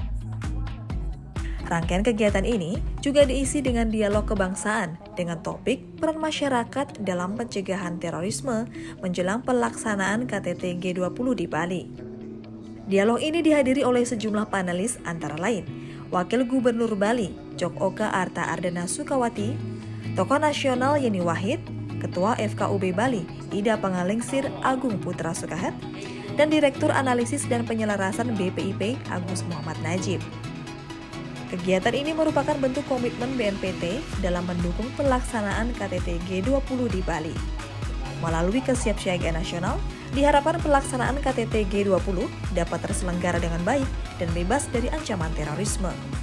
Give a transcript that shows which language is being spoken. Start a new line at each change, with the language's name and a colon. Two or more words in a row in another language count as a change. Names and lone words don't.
Indonesian: Rangkaian kegiatan ini juga diisi dengan dialog kebangsaan dengan topik peran masyarakat dalam pencegahan terorisme menjelang pelaksanaan KTT G20 di Bali. Dialog ini dihadiri oleh sejumlah panelis antara lain Wakil Gubernur Bali, Jok Oka Arta Ardana Sukawati, tokoh nasional Yeni Wahid, Ketua FKUB Bali, Ida Pangalengsir Agung Putra Sukahat, dan Direktur Analisis dan Penyelarasan BPIP Agus Muhammad Najib. Kegiatan ini merupakan bentuk komitmen BNPT dalam mendukung pelaksanaan KTT G20 di Bali. Melalui kesiapsiagaan nasional, diharapkan pelaksanaan KTT G20 dapat terselenggara dengan baik dan bebas dari ancaman terorisme.